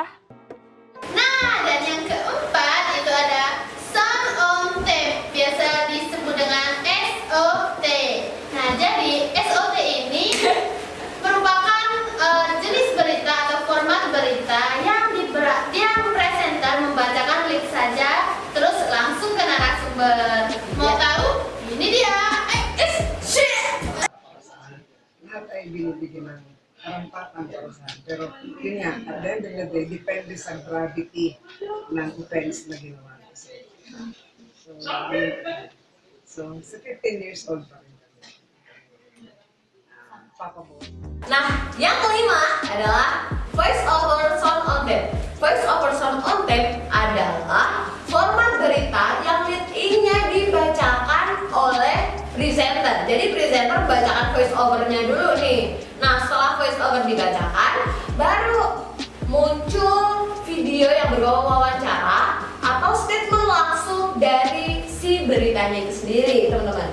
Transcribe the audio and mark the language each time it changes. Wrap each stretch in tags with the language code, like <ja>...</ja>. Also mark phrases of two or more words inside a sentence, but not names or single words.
<id>Nah, dan yang keempat itu ada</id> <en>Sound on Tape,</en> <id>biasa disebut dengan SOT. Nah, jadi SOT ini merupakan jenis berita atau format berita yang presenter membacakan link saja, terus langsung ke narasumber. Mau tahu? Ini dia.</id> <tl>Lahat ay binibigyan ng karampatan para sa akin. Pero yun nga,</tl> <en>at the end of the day,</en> <tl>depende sa gravity ng offense na ginawa. So, sa 15</tl> <en>years old</en> <tl>pa rin. Papa mo.</tl> <id>Nah, yang kelima adalah</id> <en>voice over sound on tape. Voice over sound on tape</en> <id>adalah format berita yang lead-in-nya dibacakan oleh presenter. Jadi presenter bacakan</id> <en>voice over-</en> <id>nya dulu nih. Nah, setelah</id> <en>voice over</en> <id>dibacakan, baru muncul video yang berbau wawancara atau statement langsung dari si beritanya itu sendiri, teman-teman.</id>